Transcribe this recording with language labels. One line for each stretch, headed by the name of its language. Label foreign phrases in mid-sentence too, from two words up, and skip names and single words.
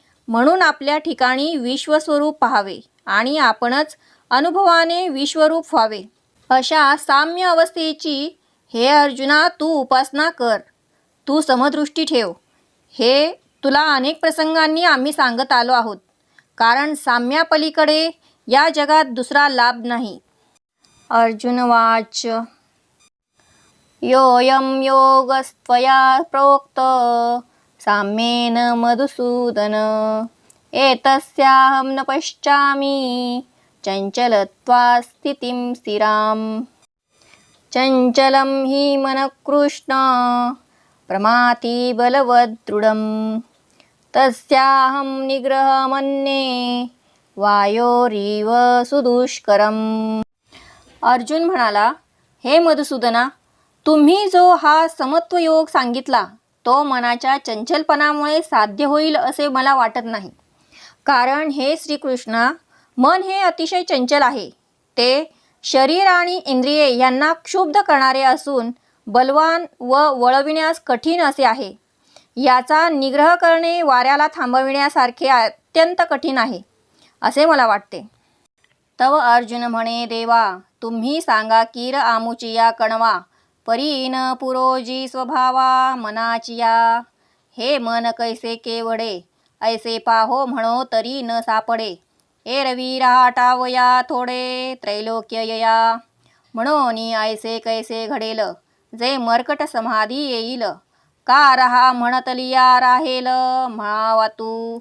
Marathi: म्हणून आपल्या ठिकाणी विश्वस्वरूप पाहावे आणि आपणच अनुभवाने विश्वरूप व्हावे. अशा साम्य अवस्थेची हे अर्जुना तू उपासना कर. तू समदृष्टी ठेव. हे तुला अनेक प्रसंगांनी आम्ही सांगत आलो आहोत, कारण साम्यापलीकडे या जगात दुसरा लाभ नाही.
Sanskrit: अर्जुनवाच योऽयं योगस्त्वया प्रोक्त साम्येन मधुसूदन एतस्याहं न पश्यामि चञ्चलत्वात् स्थितिं स्थिराम्. चञ्चलं हि मनः कृष्ण प्रमाथि बलवदृढम् तस्याहं निग्रहमन्ये वायोरिव सुदुष्करम्.
Marathi: अर्जुन म्हणाला, हे मधुसूदना, तुम्ही जो हा समत्व योग सांगितला तो मनाच्या चंचलपणामुळे साध्य होईल असे मला वाटत नाही. कारण हे श्रीकृष्णा, मन हे अतिशय चंचल आहे. ते शरीर आणि इंद्रिये यांना क्षुब्ध करणारे असून बलवान व वळविण्यास कठीण असे आहे. याचा निग्रह करणे वाऱ्याला थांबविण्यासारखे अत्यंत कठीण आहे असे मला वाटते. तव अर्जुन म्हणे, देवा तुम्ही सांगा कीर आमुचिया कणवा परीन पुरोजी स्वभावा मनाचिया. हे मन कैसे केवडे ऐसे पाहो म्हणो तरी न सापडे. एरवी राटावया थोडे त्रैलोक्यया म्हणून ऐसे कैसे घडेल जे मर्कट समाधी येईल. का रहा म्हणतलिया राहेल म्हणावा तू.